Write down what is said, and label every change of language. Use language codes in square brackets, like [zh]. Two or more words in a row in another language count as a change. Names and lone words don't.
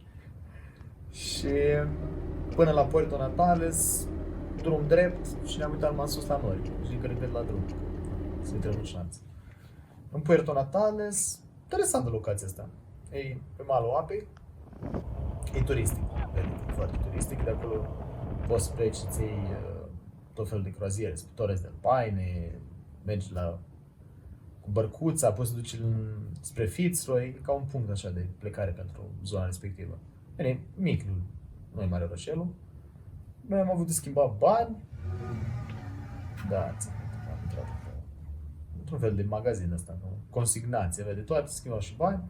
[ro] Și până la Puerto Natales, drum drept și ne-am uitat mai sus la nori. Și din când în când la drum. Să intrăm în șanță. În Puerto Natales, interesantă locația asta. E pe malul apei. E turistic. E foarte turistic. De acolo poți să pleci să-ți iei tot felul de croaziere. Torres del Paine, mergi cu bărcuța, poți să duci spre Fitzroy, e ca un punct așa de plecare pentru zona respectivă. Bine, mic, nu e mare orașelul. Noi am avut de schimbat bani. Da, am intrat într-un fel de magazin ăsta, consignație, de toate, schimbau și bani.